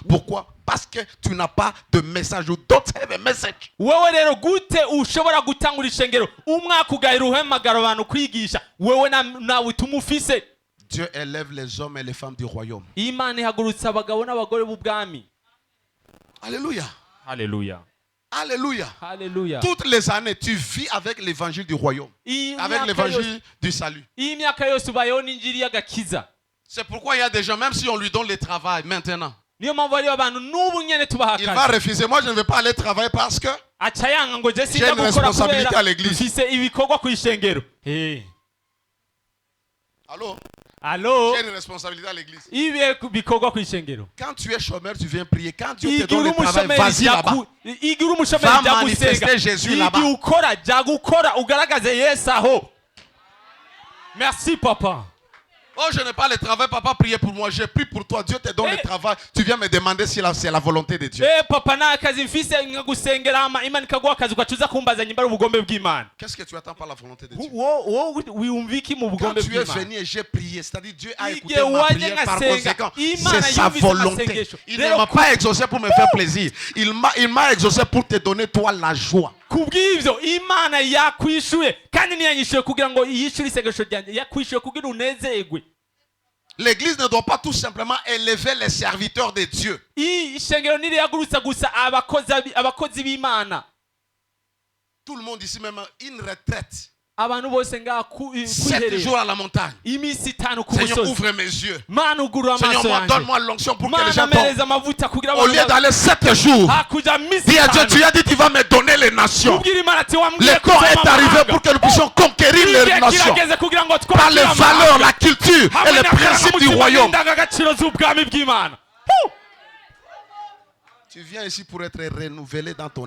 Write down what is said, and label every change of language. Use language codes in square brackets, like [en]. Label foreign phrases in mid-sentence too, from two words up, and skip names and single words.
[fr] Pourquoi? Parce que tu n'as pas de message. [en] You don't have a message. [rn] wewe rero gute ushobora gutangura ishengero umwaka ugahera uhemagara abantu kwigisha wewe nawe utuma ufise? [fr] Dieu élève les hommes et les femmes du royaume. [rn] Imana ihagurutsa abagabo n'abagore b'ubwami. [fr] Alléluia. [rn] Haleluya. [fr] Alléluia. [rn] Haleluya. [fr] Toutes les années, tu vis avec l'évangile du royaume. Avec l'évangile du salut. [rn] iyi myaka yose ubayeho n'injiri y'agakiza. [fr] C'est pourquoi il y a des gens, même si on lui donne le travail maintenant, [rn] niyo mpamvu hariyo abantu n'ubu nyene tubaha [fr] il va [rn] akazi [fr] refuser. Moi, je ne vais pas aller travailler parce que [rn] aca yanga ngo je [fr] j'ai [rn] sinja [fr] une [rn] gukora [fr] responsabilité à [rn] kubera [fr] l'église. [rn] mfise ibikorwa ku ishengero. [fr] Allo J'ai une responsabilité à l'église. [rn] ibihe bikorwa ku ishengero. [fr] Quand tu es chômeur, tu viens prier. Quand Dieu te [rn] igihe [fr] donne [rn] uri [fr] le travail, [rn] umushomeri [fr] vas-y là-bas. [rn] igihe uri umushomeri [fr] Va [rn] jya [fr] manifester [rn] gusenga. [fr] Jésus là-bas. [rn] igihe ukora jya gukora ugaragaze Yesu aho. [fr] Merci papa. Oh, je n'ai pas le travail, papa, priez pour moi. J'ai pris pour toi. Dieu te donne le travail. Tu viens me demander si c'est la volonté de Dieu. [rn] Papa nta kazi mfise nkagusengera ama Imana ikaguha akazi ugacuza kumbaza nyimba ari ubugombe bw'Imana. [fr] Qu'est-ce que tu attends par la volonté de Dieu? [rn] wowe wiyumviki mu [fr] Quand [rn] bugombe [fr] tu es [rn] bw'Imana. [fr] venu et j'ai prié, c'est-à-dire Dieu a écouté [rn] Igihe [fr] ma [rn] waje [fr] prière, par [rn] ngasenga, [fr] conséquent, [rn] Imana [fr] c'est sa [rn] yumvise [fr] volonté. [rn] amasengesho. [fr] Il ne m'a pas exaucé pour me faire plaisir. Il m'a exaucé pour te donner toi la joie. [rn] kubw'ivyo Imana yakwishuye kandi ntiyanyishuye kugira ngo yishure isengesho ryanjye, yakwishuye kugira unezerwe. [fr] L'église ne doit pas tout simplement élever les serviteurs de Dieu. [rn] Ishengero ntirihagurutsa gusa abakozi b'Imana. [fr] Tout le monde ici, même une retraite. [rn] Abantu bose ngaha [fr] 7 jours à la montagne. [rn] iminsi 5 ku [fr] Seigneur, [rn] musozi. [fr] ouvre mes yeux. [rn] Mana ugurura [fr] Seigneur, [rn] amaso [fr] moi, [rn] yanjye. [fr] donne-moi l'onction pour que les [rn] Mana [fr] gens tombent. [rn] mpereza amavuta kugira [fr] Au lieu d'aller 7 jours, [rn] hakuja minsi [fr] dis à Dieu, [rn] 5. [fr] tu as dit tu vas me donner les nations. [rn] Kubwira Imana ati wambwiye [fr] Le temps est arrivé pour que nous puissions conquérir les nations [rn] kirageze kugira ngo [fr] par les valeurs, la culture et les principes du royaume. [rn] indangagaciro z'ubwami bw'Imana. [fr] Tu viens ici pour être renouvelé dans ton